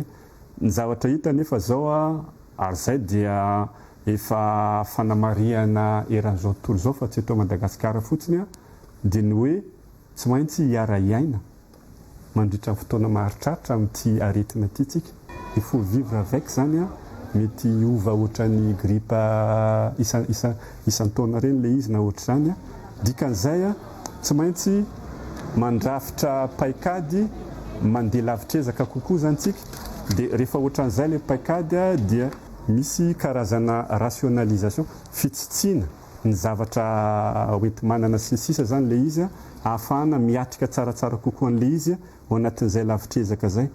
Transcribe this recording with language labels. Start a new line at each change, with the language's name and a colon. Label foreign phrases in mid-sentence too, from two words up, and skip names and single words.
Malagasy: Ny zavatra hita nefa zao ary zay dia efa fanamariana eran'izao tontolo zao fa tsy eto Madagasikara fotsiny dia ny hoe tsy maintsy hiara iaina mandritra fotoana maharitraritra amin'ity aretina ity tsika.
French: Il faut vivre avec
Malagasy: zany mety ova ohatra ny grippe isan-taona reny le izy na ohatra zany dikan'izay tsy maintsy mandrafitra paikady mandeha lavitrezaka kokoa zany tsika dia rehefa ohatran'izay le paikady dia misy karazana rationalisation fitsitsiana ny zavatra hoenti manana sisa zany le izy ahafahana miatrika tsaratsara kokoa an'le izy ao anatin'izay lavitrezaka zay.